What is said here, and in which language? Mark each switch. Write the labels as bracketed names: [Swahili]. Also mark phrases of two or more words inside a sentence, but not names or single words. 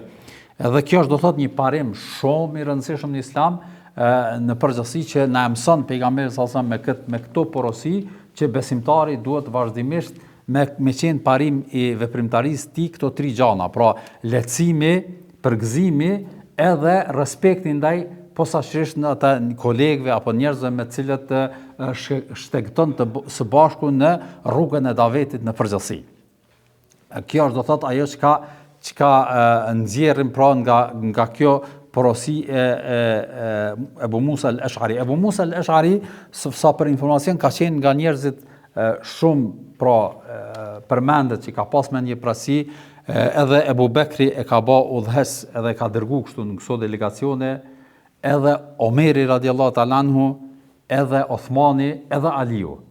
[Albanian] Edhe kjo është do thot një parim shumë i rëndësishëm në Islam, në përgjithësi që na mëson pejgamberi [Arabic] صلى الله عليه وسلم [Albanian] me këto porosi që besimtari duhet vazhdimisht me qenë parim i veprimtarisë ti këto tri gjana, pra lehtësimi, përgëzimi edhe respekti ndaj posaçërisht në ata kolegëve apo njerëzve me të cilët shtegton së bashku në rrugën e davetit në përgjithësi. Kjo është do thot ajo çka nxjerrim pra nga kjo porosi e Ebu Musa al-Ash'ari. Ebu Musa al-Ash'ari, sa për informacion, ka qenë nga njerëzit shumë pra përmendet që ka pas me një prasi, edhe Ebu Bekri e ka ba udhës edhe ka dërgu kështu në këso delegacione, edhe Omeri [Arabic] رضي الله تعالى عنه, [Albanian] edhe Othmani, edhe Aliu.